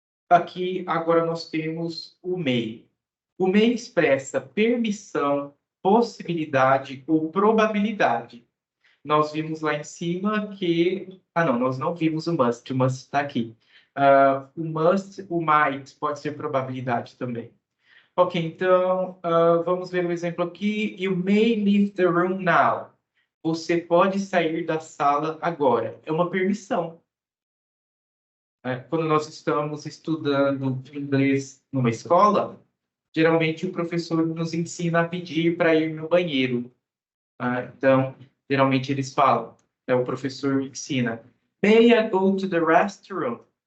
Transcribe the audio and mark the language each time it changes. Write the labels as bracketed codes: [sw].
[pt] Aqui, agora nós temos o may. O may expressa permissão, possibilidade ou probabilidade. Nós vimos lá em cima que... Ah, não, nós não vimos o must está aqui. O must, o might, pode ser probabilidade também. Ok, então, vamos ver um exemplo aqui. [en] You may leave the room now. [pt] Você pode sair da sala agora. É uma permissão. Quando nós estamos estudando inglês numa escola, geralmente o professor nos ensina a pedir para ir no banheiro. Então, geralmente eles falam, o professor ensina, [en] May I go to the restroom?